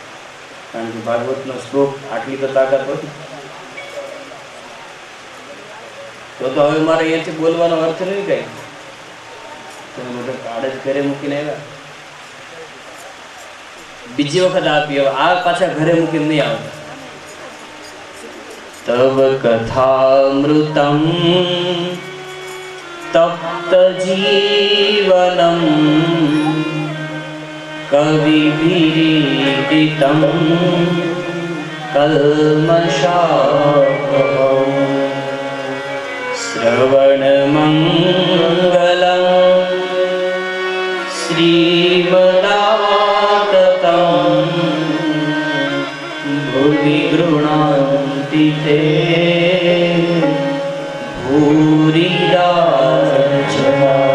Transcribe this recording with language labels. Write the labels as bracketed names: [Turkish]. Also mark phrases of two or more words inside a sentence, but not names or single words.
[Gujarati] કારણ કે ભાગવતનો શ્લોક આટલી તો તાકાત હોય તો હવે મારે અહીંયાથી બોલવાનો અર્થ નહીં કઈ. તમે બધા કાર્ડ જ ઘરે મૂકીને આવ્યા. બીજી વખત આપી, હવે આ પાછા ઘરે મૂકીને નહીં આવતા. [Sanskrit] तव कथामृतं तप्तजीवनं कविभिरीडितं कल्मषापहम् श्रवणमङ्गलं श्रीमदाततं भुवि गृह्णान्ति ते भूरिदा जना।